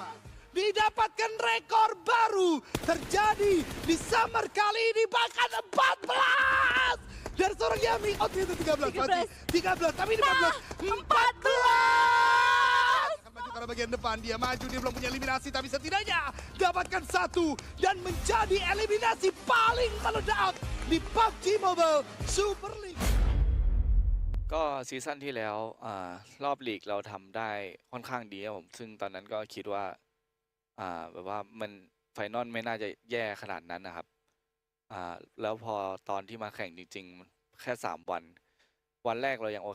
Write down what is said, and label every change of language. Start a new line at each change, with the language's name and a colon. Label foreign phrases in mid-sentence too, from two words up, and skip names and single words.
Indonesian: Didapatkan rekor baru terjadi di Summer kali ini, bahkan 14 dari seorang Yami. Oh itu 13 tapi 14 karena bagian depan dia maju, dia belum punya eliminasi, tapi setidaknya dapatkan 1 dan menjadi eliminasi paling meledak di PUBG Mobile Super League.
Thai: ก็ซีซั่นที่แล้วรอบลีกเราทำได้ค่อนข้างดีครับผมซึ่งตอนนั้นก็คิดว่าแบบว่ามันไฟนอลไม่น่าจะแย่ขนาดนั้นนะครับแล้วพอตอนที่มาแข่งจริงๆแค่3 วันแรกเรายังโอ